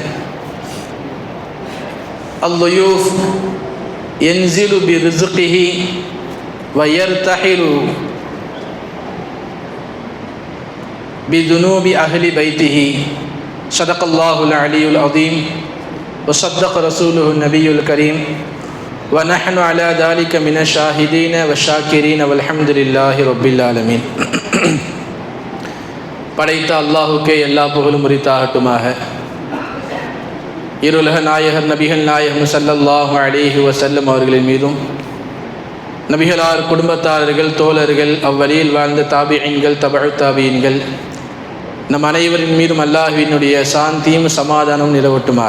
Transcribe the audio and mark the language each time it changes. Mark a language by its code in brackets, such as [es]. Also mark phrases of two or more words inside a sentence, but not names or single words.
[ar] الضيوف ينزل برزقه ويرتحل بذنوب أهل بيته صدق الله العلي العظيم وصدق رسوله النبي الكريم ونحن على ذلك من الشاهدين والشاكرين والحمد لله رب العالمين. [ta] படைத்த அல்லாஹுக்கே எல்லா புகழும் உரித்தாகட்டுமாக. இருலக நாயகர் நபிகள் நாயகம் [ar] صلى الله عليه وسلم [ta] அவர்களின் மீதும் நபிகளார் குடும்பத்தாரர்கள் தோழர்கள் அவ்வழியில் வாழ்ந்த தாபிஈன்கள் தபஉ தாபிஈன்கள் நம் அனைவரின் மீதும் அல்லாஹ்வினுடைய சாந்தியும் சமாதானம் நிலவட்டுமாக.